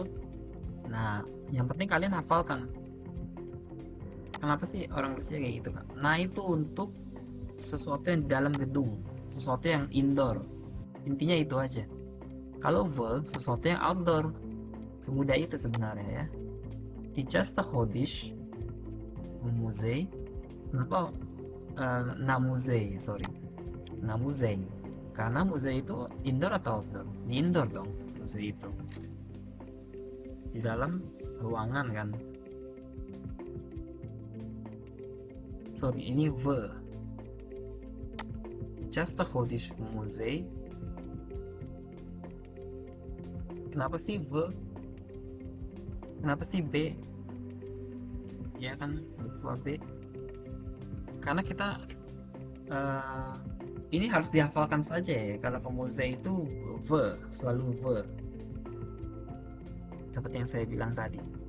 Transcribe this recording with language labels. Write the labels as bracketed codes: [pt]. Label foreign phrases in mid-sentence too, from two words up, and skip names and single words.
[id] Nah, yang penting kalian hafalkan. Kenapa sih orang Rusia kayak gitu kan? Na itu untuk sesuatu yang di dalam gedung, sesuatu yang indoor. Intinya itu aja. Kalau ve, sesuatu yang outdoor. Semudah itu sebenarnya ya. [ru] Di часто ходишь в музей? [id] Kenapa [ru] на музей, [id] sorry. [ru] На музей. [id] Karena muzei itu indoor atau outdoor? Di indoor dong, muzei itu. Di dalam ruangan kan. Sorry, ini ve. [ru] Часто ходишь в музей? [id] Kenapa sih ve? Kenapa sih B? Ya kan, buku B. Karena kita ini harus dihafalkan saja ya. Kalau ke musei itu ve, selalu ve. Seperti yang saya bilang tadi.